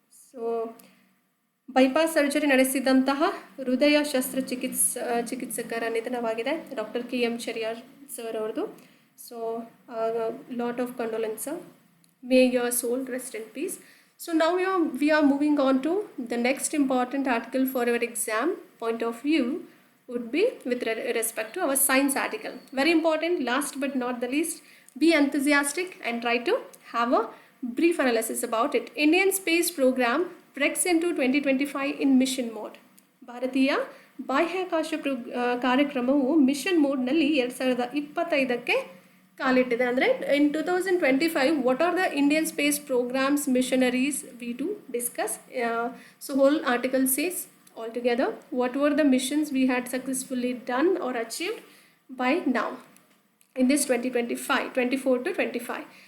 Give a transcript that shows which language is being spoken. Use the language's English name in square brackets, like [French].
[Kannada] So bypass surgery ನಡೆಸಿದಂತಹ ಹೃದಯ ಶಸ್ತ್ರಚಿಕಿತ್ಸಕರ ನಿಧನವಾಗಿದೆ, doctor KM ಚೆರಿಯಾನ್ sir ಅವ್ರದ್ದು. [English] So lot of condolence sir. May your soul rest in peace. So now we are moving on to the next important article for our exam point of view would be with respect to our science article. Very important, last but not the least, be enthusiastic and try to have a brief analysis about it. Indian space program breaks into 2025 in mission mode. [Kannada] ಭಾರತೀಯ ಬಾಹ್ಯಾಕಾಶ ಕಾರ್ಯಕ್ರಮವು mission ಮೋಡ್ನಲ್ಲಿ 2025ಕ್ಕೆ ಕಾಲಿಟ್ಟಿದೆ. [English] ಅಂದರೆ in 2025 what are the Indian space programmes missionaries we to discuss. So whole article says all together what were the missions we had successfully done or achieved by now in this 24 to 25.